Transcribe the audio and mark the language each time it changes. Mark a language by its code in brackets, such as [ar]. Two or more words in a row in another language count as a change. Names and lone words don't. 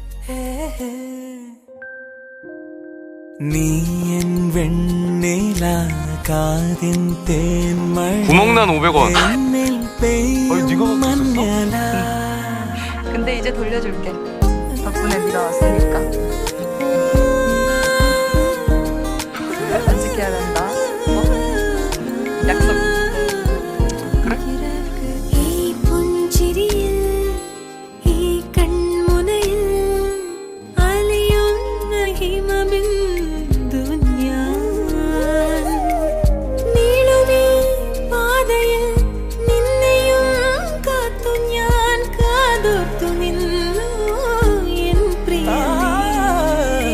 [ml] നീയൻ വെണ്ണില കാതിൻ തേന്മഴ [ko] 구멍난 500원. [ml] മഞ്ഞല. [ko] 근데 이제 돌려줄게. 덕분에 네가 왔으니까. 안 지켜야 된다. 약속. 그래? [ml] ഈ പുഞ്ചിരിയിൽ ഈ കൺമുനയിൽ അലിയുന്ന ഹിമബിന്ദു ഞാൻ നീളുമീ പാതയിൽ നിന്നെയും കാത്തു ഞാൻ കാതോർത്തു നിന്നു എൻ പ്രിയനേ